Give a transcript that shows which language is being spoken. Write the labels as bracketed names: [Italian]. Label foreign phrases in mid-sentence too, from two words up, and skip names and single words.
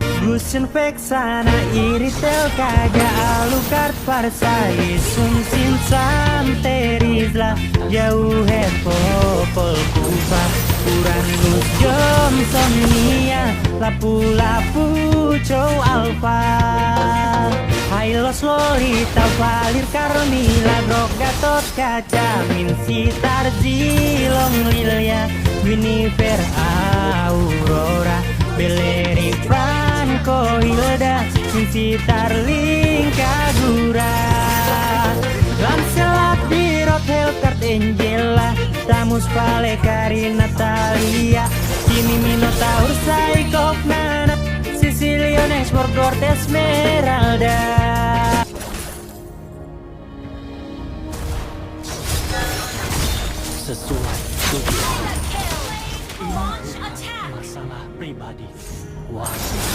[Indonesian] Gusen Vexana Iritel Kaga Alucard Parsai Sumsin Santerizla Jauh Popol Kupa Uranus Johnson Nia Lapu-lapu Chow Alpha Hylos Lolita Valir Carmila Grok Gatot Kaca Min Sitar Zilong Lilia Winifred Aurora Beleri Franco Hilda Min Sitar Kagura Lancelot Birot Helcart Angela Tamus Vale Karina Natalia Kimi Minotaur Psychop Nana Sicilian Export Cortez Esmeralda. Sesuai tujuan. Ini masalah pribadi. Wah.